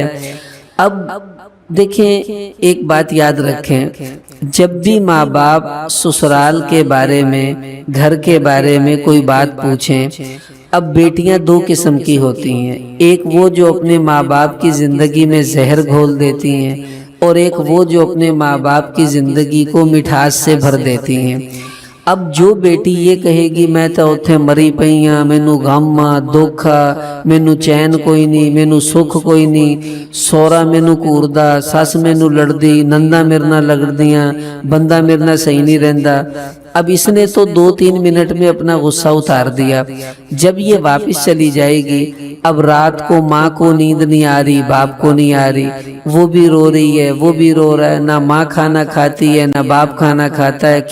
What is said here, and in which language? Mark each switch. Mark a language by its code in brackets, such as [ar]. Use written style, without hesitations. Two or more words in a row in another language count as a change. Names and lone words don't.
[ur] اب دیکھیں ایک بات یاد رکھیں، جب بھی ماں باپ سسرال کے بارے میں، گھر کے بارے میں کوئی بات پوچھیں اب بیٹیاں دو قسم کی ہوتی ہیں، ایک وہ جو اپنے ماں باپ کی زندگی میں زہر گھول دیتی ہیں، اور ایک وہ جو اپنے ماں باپ کی زندگی کو مٹھاس سے بھر دیتی ہیں۔ اب جو بیٹی یہ کہے گی [pa] میں تو اتھے مری پئیاں، مینو غم دکھ، مینو چین کوئی نہیں، مینو سکھ کوئی نہیں، سورا مینو کوردا، سس مینو لڑدی، نندا میرے نال لگدیاں، بندہ میرے نال صحیح نہیں رہندا۔ [ur] اب اس نے تو 2-3 منٹ میں اپنا غصہ اتار دیا۔ جب یہ واپس چلی جائے گی، اب رات کو ماں کو نیند نہیں آ رہی، باپ کو نہیں آ رہی، وہ بھی رو رہی ہے، وہ بھی رو رہا ہے، نہ ماں کھانا کھاتی ہے نہ باپ کھانا کھاتا ہے۔